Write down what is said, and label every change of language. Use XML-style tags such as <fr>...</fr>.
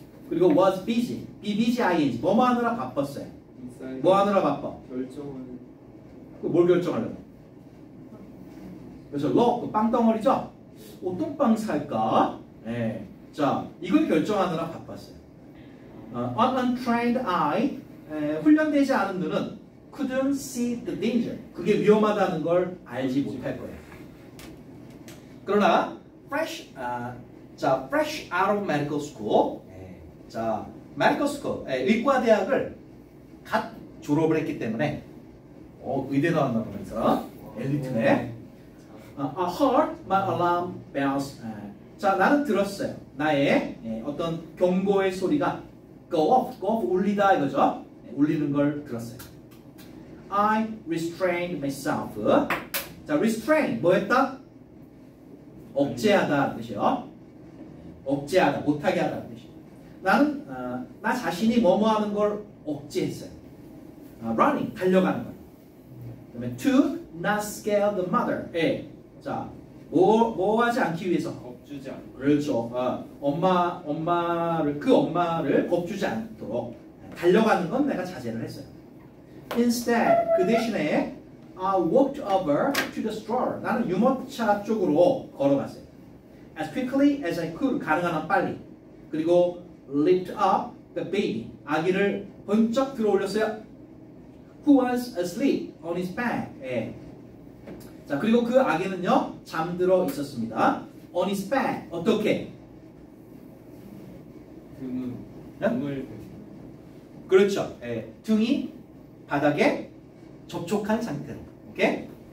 <ko>그리고</ko> <en>was busy,</en> <ko>B-B-G-I-N-G 뭐 하느라 바빴어요. 뭐 하느라 바빠? 결정은 뭘 결정하려고? 그래서 그 빵덩어리죠? 어떤 빵 살까? 자, 이걸 결정하느라 바빴어요.</ko> <en>Untrained eye,</en> <ko>훈련되지 않은 눈은</ko> <en>couldn't see the danger.</en> <ko>그게 위험하다는 걸 알지 못할 거예요.</ko> <en>그러나 fresh out of medical school.</en> <ko>자, medical school, 의과대학을 갓 졸업을 했기 때문에 의대 나왔나 보면서 엘리트네.</ko> <en>I heard my alarm bells.</en> <ko>자, 나는 들었어요. 나의 어떤 경고의 소리가</ko> <en>go off</en> <ko>울리다 이거죠. 울리는 걸 들었어요.</ko> <en>I restrained myself.</en> <ko>자, restrain 뭐했다? 억제하다 뜻이요. 억제하다, 못하게 하다는 뜻이요. 나는 나 자신이 뭐뭐 하는 걸 억제했어요. running 달려가는 거.</ko> <en>그다음에 to not scare the mother.</en> <ko>자, 뭐 하지 않기 위해서 겁주지 않고. 그렇죠. 엄마를 겁주지 않도록 달려가는 건 내가 자제를 했어요.</ko> <en>Instead</en> <ko>그 대신에</ko> <en>I walked over to the stroller.</en> <ko>나는 유모차 쪽으로 걸어갔어요.</ko> <en>As quickly as I could</en> <ko>가능한 한 빨리. 그리고</ko> <en>lift up the baby.</en> <ko>아기를 번쩍 들어 올렸어요.</ko> <en>Who was asleep on his back.</en> <ko>자, 그리고 그 아기는요 잠들어 있었습니다.</ko> <en>On his back.</en> <ko>어떻게? 등을 그렇죠. 등이 바닥에 접촉한 상태로. 오케이?</ko>